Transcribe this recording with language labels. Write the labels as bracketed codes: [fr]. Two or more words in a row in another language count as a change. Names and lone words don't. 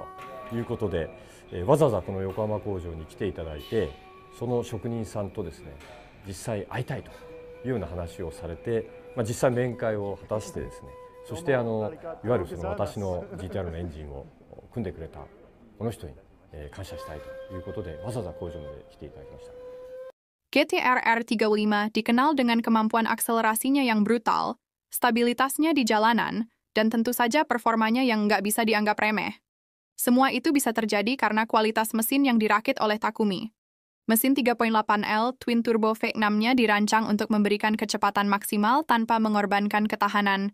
[ja] ということで、わざわざこの横浜工場に来ていただいて、その職人さんとですね、実際会いたいというような話をされて、実際面会を果たしてですね、そしていわゆるその私の GTR のエンジンを組んでくれたこの人に感謝したいということで、わざわざ工場まで来ていただきました。 [id] GTR R35 dikenal dengan kemampuan akselerasinya yang brutal, stabilitasnya di jalanan, dan tentu saja performanya yang nggak bisa dianggap remeh. Semua itu bisa terjadi karena kualitas mesin yang dirakit oleh Takumi. Mesin 3.8L Twin Turbo V6-nya dirancang untuk memberikan kecepatan maksimal tanpa mengorbankan ketahanan.